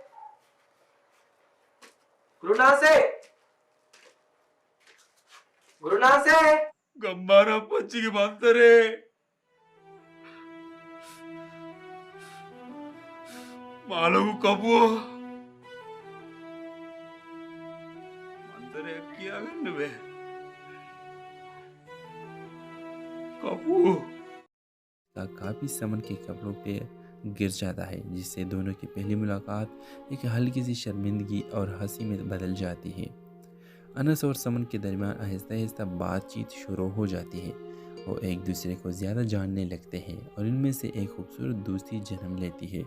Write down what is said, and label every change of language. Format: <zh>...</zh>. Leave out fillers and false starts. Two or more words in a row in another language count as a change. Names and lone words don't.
<si>ගම්මාර පච්චිගේ මන්තරේ මාළු කපුව මන්තරේ කියාගන්න බෑ කපුව</si> <hi>काफी समन के कपड़ों पे गिर जाता है, जिससे दोनों की पहली मुलाकात एक हल्की सी शर्मिंदगी और हंसी में बदल जाती है। अनस और समन के दरमियान आहिस्ता आहिस्ता बातचीत शुरू हो जाती है। वो एक दूसरे को ज़्यादा जानने लगते हैं और इनमें से एक खूबसूरत दोस्ती जन्म लेती है।</hi>